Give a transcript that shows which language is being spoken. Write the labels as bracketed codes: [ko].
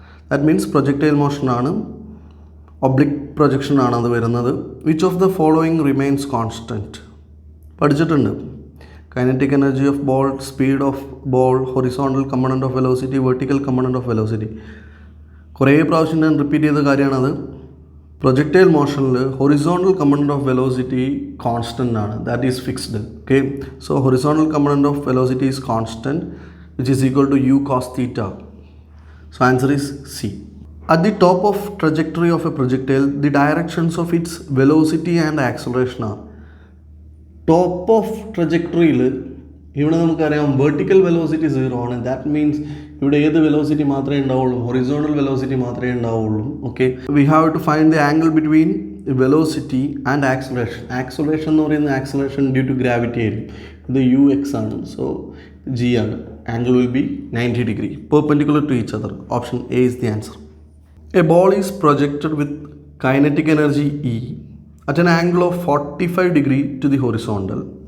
[en] That means projectile motion [ml] ആണ്, oblique projection ആണ് അത് വരുന്നത്. [en] Which of the following remains constant? പഠിച്ചിട്ടുണ്ട്. Kinetic energy of ball, speed of ball, horizontal component of velocity, vertical component of velocity. [ml] കുറേ പ്രാവശ്യം ഞാൻ repeat ചെയ്ത കാര്യമാണത്. Projectile മോഷനിൽ horizontal component of velocity constant ആണ്, [en] That is fixed. Okay, so horizontal component of velocity is constant which is equal to u cos theta. So answer is C. At the top of trajectory of a projectile, the directions of its velocity and acceleration are. [ml] Top of ട്രജക്ടറിയിൽ ഇവിടെ നമുക്കറിയാം vertical velocity 0 ആണ്. That means ഇവിടെ ഏത് velocity മാത്രമേ ഉണ്ടാവുള്ളൂ? Horizontal velocity മാത്രമേ ഉണ്ടാവുള്ളൂ. [en] Okay, we have to find the angle between velocity and acceleration. [ml] Acceleration എന്ന് പറയുന്നത് ആക്സലറേഷൻ ഡ്യൂ ടു ഗ്രാവിറ്റി ആയിരിക്കും. ഇത് ux ആണ്, സോ g ആണ്. [en] Angle will be 90 degree perpendicular to each other. Option A is the answer. A ball is projected with kinetic energy E at an angle of 45 degree to the horizontal.